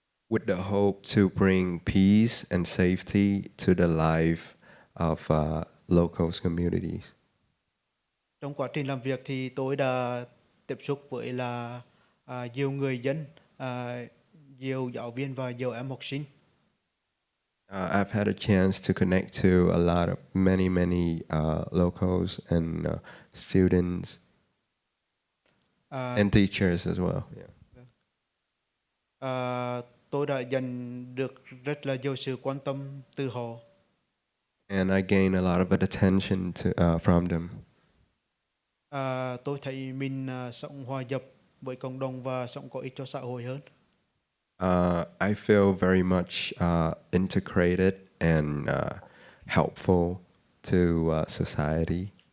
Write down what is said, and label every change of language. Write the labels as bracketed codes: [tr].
[en] With the hope to bring peace and safety to the life of local communities. [vi] Trong quá trình làm việc thì tôi đã tiếp xúc với nhiều người dân, nhiều giáo viên và nhiều em học sinh. [en] I've had a chance to connect to a lot of many locals and students and teachers as well. Yeah. [vi] Tôi đã nhận được rất là nhiều sự quan tâm từ họ. [en] And I gained a lot of attention from them. [vi] Tôi thấy mình sống hòa nhập với cộng đồng và sống có ích cho xã hội hơn. [en] I feel very much integrated and helpful to society.